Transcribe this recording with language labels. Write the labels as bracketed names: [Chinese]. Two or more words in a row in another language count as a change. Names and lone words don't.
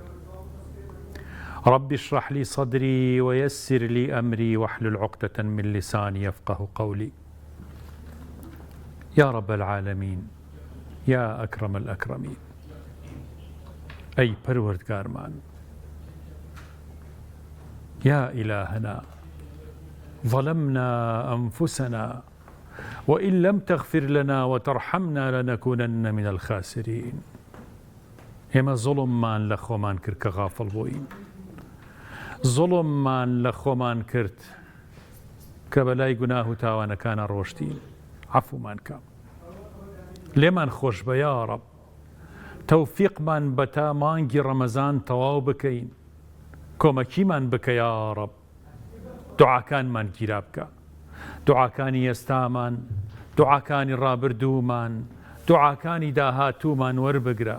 [Arabic] رب اشرح لي صدري ويسر لي أمري واحلل عقدة من لساني يفقه قولي يا رب العالمين يا أكرم الأكرمين أي پروردگارمان يا إلهنا ظلمنا أنفسنا وإن لم تغفر لنا وترحمنا لنكونن من الخاسرين [Central Kurdish] ئێمە زوڵممان لە خۆمان کرد کە غافڵ بووین، زوڵممان لە خۆمان کرد کە بەلای گوناه و تاوانەکانە ڕۆشتین. عەفومان کە لێمان خۆش بە [Arabic] یا ڕەب، [Central Kurdish] تەوفیقمان بە تا مانگی ڕەمەزان تەواو بکەین، کۆمەکیمان بکە [Arabic] یا ڕەب، [Central Kurdish] دوعاکانمان گیرا بکە، دوعاکانی ئێستامان، دوعاکانی ڕابردوومان، دوعاکانی داهاتوومان وەربگرە.